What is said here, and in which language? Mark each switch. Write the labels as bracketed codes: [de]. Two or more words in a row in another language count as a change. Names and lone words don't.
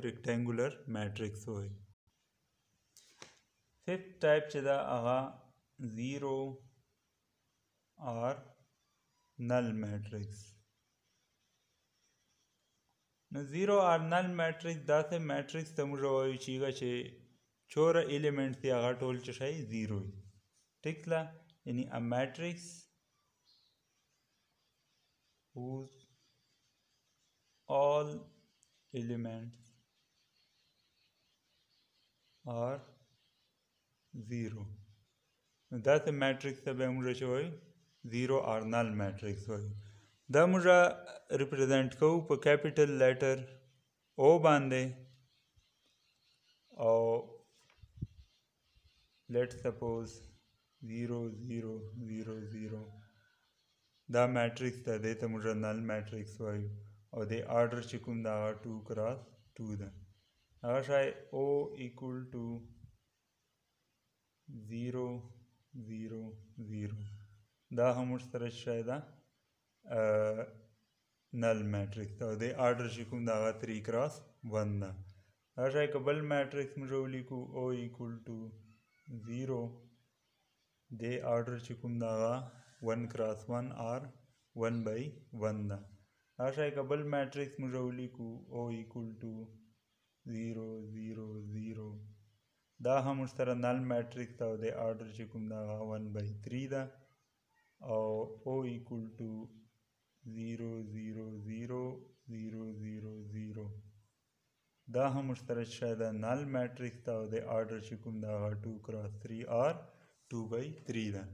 [en] rectangular matrix [ps] وایو. [en] fifth type [ps] چې ده هغه [en] 0 or null matrix. [ps] نو [en] 0 or null matrix [ps] داسې میټرکس ته موږ وایو چې هغه چې چوره ایلیمنټ دي هغه ټول څه شی 0 وي. ټیک ده؟ یعنی [en] a matrix whose all elements are 0. [ps] نو داسې میټرکس ته به موږ څه وایو؟ [en] 0 or null matrix [ps] وایو. دا موږ ریپرزینټ کوو په [en] capital letter O [ps] باندې او [en] let suppose [ps] 0 0 0 0 دا میټرکس ده دې ته موږ [en] null matrix [ps] وایو او د آرډر چې کوم ده هغه [en] 2 cross 2 [ps] ده. هغه شی [en] O equal to 0 0 0 [ps] دا هم موږ سره شی ده [en] null matrix [ps] ده او د آرډر چې کوم ده هغه [en] 3 cross 1 [ps] ده. هغه شی که بل میټرکس موږ ولیکو [en] O equal to 0 [ps] د آرډر چې کوم ده هغه [en] 1 cross 1 or 1 by 1 [ps] ده. راشئ که بل میټریکس موږ ولیکو [en] O equal to 0 0 0 [ps] دا هم ورسره [en] null matrix [ps] ده او د آرډر چې کوم ده هغه 1/3 ده او [en] O equal to 0 0 0 0 0 0 [ps] دا هم ورسره چې ده [en] null matrix [ps] ده او د آرډر چې کوم ده هغه 2 × 3 or 2/3 ده.